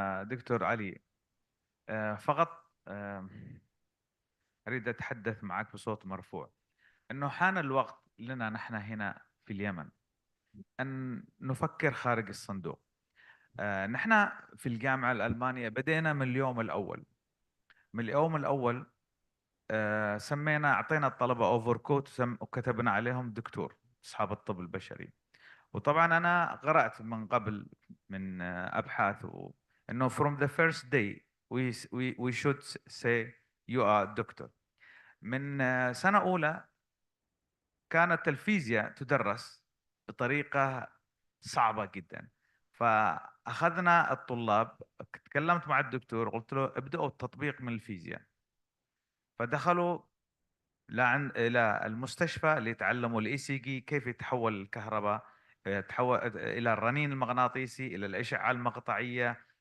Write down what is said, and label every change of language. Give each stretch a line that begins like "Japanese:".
Arabic: دكتور علي، فقط أريد أتحدث معك بصوت مرفوع أنه حان الوقت لنا نحن هنا في اليمن أن نفكر خارج الصندوق. نحن في الجامعة الألمانية بدينا من اليوم الأول. من اليوم الأول سمينا، أعطينا الطلبة أوفركوت وكتبنا عليهم دكتور، أصحاب الطب البشري. وطبعا أنا قرأت من قبل من أبحاث أنه
English: from the first day we should say you are doctor.
Arabic: من سنة أولى كانت الفيزياء تدرس بطريقة صعبة جدا، فأخذنا الطلاب، تكلمت مع الدكتور قلت له ابدأوا التطبيق من الفيزياء، فدخلوا إلى المستشفى ليتعلموا الإي سي جي، كيف يتحول الكهرباء، يتحول إلى الرنين المغناطيسي، إلى الأشعة المقطعية.